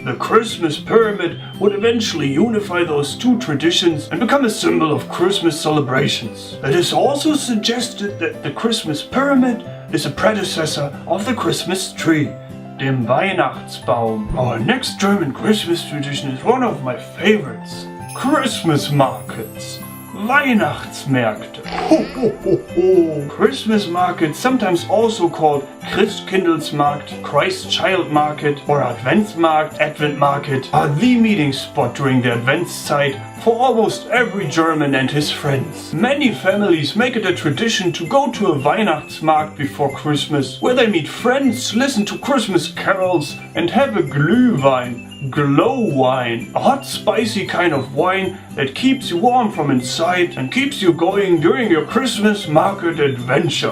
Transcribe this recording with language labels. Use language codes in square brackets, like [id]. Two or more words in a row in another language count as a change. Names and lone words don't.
[en] The Christmas pyramid would eventually unify those two traditions and become a symbol of Christmas celebrations. It is also suggested that the Christmas pyramid is a predecessor of the Christmas tree, [de] dem Weihnachtsbaum. [en] Our next German Christmas tradition is one of my favorites. Christmas markets. [de] Weihnachtsmärkte. [en] Ho, ho, ho, ho. Christmas markets, sometimes also called Christkindlesmarkt, Christ Child Market, or Adventsmarkt, Advent Market, are the meeting spot during the Adventszeit for almost every German and his friends. Many families make it a tradition to go to a Weihnachtsmarkt before Christmas, where they meet friends, listen to Christmas carols, and have a Glühwein, glow wine, a hot spicy kind of wine that keeps you warm from inside and keeps you going during your Christmas market adventure.